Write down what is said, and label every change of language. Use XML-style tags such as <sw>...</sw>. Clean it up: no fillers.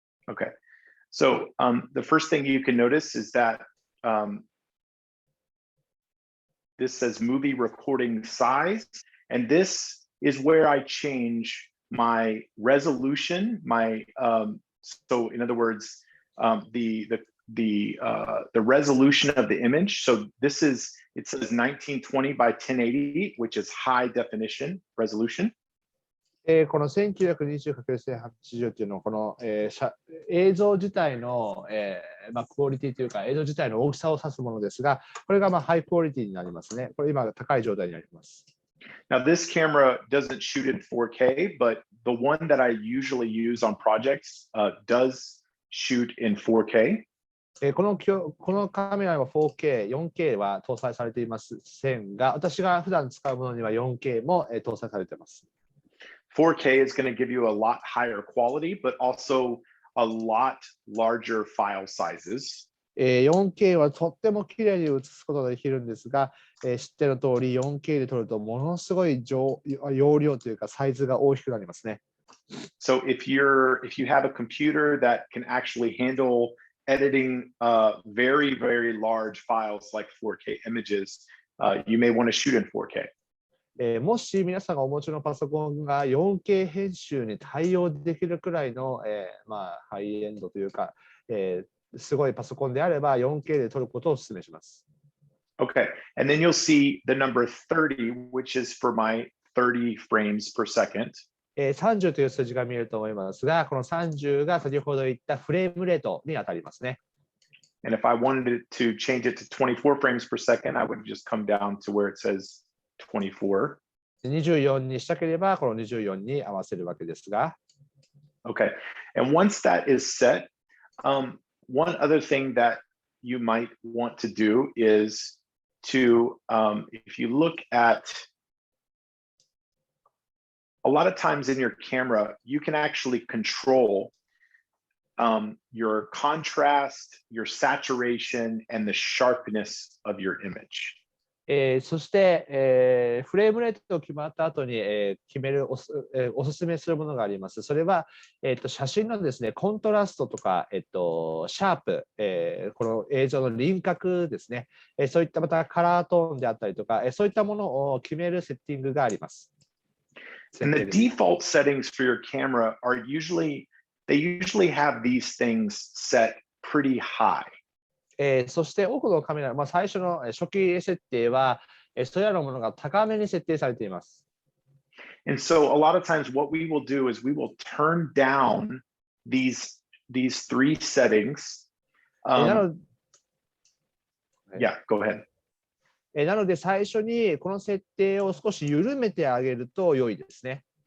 <en>Okay, so the first thing you can notice is that this says movie recording size, and this is where I change my resolution, so in other words, the the resolution of the image. So this is, it says 1920 by 1080, which is high definition resolution.</en> <ja>この 1920×1080 というのは、この、映像自体の、クオリティというか、映像自体の大きさを指すものですが、これがハイクオリティになりますね。これ今高い状態になります。</ja> <en>Now, this camera doesn't shoot in 4K, but the one that I usually use on projects does shoot in 4K.</en> <ja>このカメラは 4K、4K は搭載されていませんが、私が普段使うものには 4K も搭載されています。</ja> <en>4K is going to give you a lot higher quality, but also a lot larger file sizes.</en> <ja>4K はとっても綺麗に映すことができるんですが、知っての通り 4K で撮るとものすごい容量というかサイズが大きくなりますね。</ja> <en>So if you have a computer that can actually handle editing very, very large files like 4K images, you may want to shoot in 4K.</en> <ja>もし皆さんがお持ちのパソコンが 4K 編集に対応できるくらいの、ハイエンドというか、すごいパソコンであれば 4K で撮ることをお勧めします。</ja> <en>Okay, and then you'll see the number 30, which is for my 30 frames per second.</en> <ja>30という数字が見えると思いますが、この30が先ほど言ったフレームレートに当たりますね。</ja> <en>And if I wanted to change it to 24 frames per second, I would just come down to where it says 24.</en> <ja>24にしたければ、この24に合わせるわけですが。</ja> <en>Okay, and once that is set, one other thing that you might want to do is to, if you look at a lot of times in your camera, you can actually control your contrast, your saturation, and the sharpness of your image.</en> <ja>そして、フレームレートが決まった後に、決めるおすすめするものがあります。それは、写真のですね、コントラストとか、シャープ、この映像の輪郭ですね、そういったまたカラートーンであったりとか、そういったものを決めるセッティングがあります。</ja> <en>And the default settings for your camera are usually have these things set pretty high.</en> <ja>そして多くのカメラ、最初の初期設定は、それらのものが高めに設定されています。</ja> <en>And so a lot of times what we will do is we will turn down these three settings. Yeah, go ahead.</en> <ja>なので最初にこの設定を少し緩めてあげると良いですね。</ja>